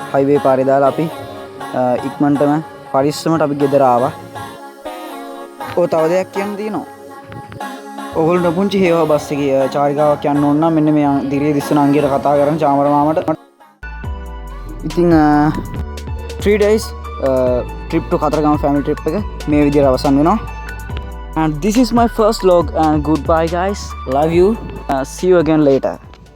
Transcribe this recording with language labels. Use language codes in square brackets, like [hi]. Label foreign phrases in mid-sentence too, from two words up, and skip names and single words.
[si] හයිවේ පාරේ දාලා අපි ඉක්මනටම පරිස්සමට අපි ගෙදර ආවා. ඔය තව දෙයක් කියන්න තියෙනවා. ඔයගොල්ලන්ට පුංචි හේවා බස් එකේ චාරිකාවක් යන්න ඕන නම් මෙන්න මේ දිරිය දිස්සන අංගයට කතා කරන චාමර මාමට. ඉතින් [en] 3 days trip to [si] කතරගම [en] family trip [si] එක මේ විදිහට අවසන් වෙනවා. [en] And this is my first vlog and goodbye guys. Love you. See you again later.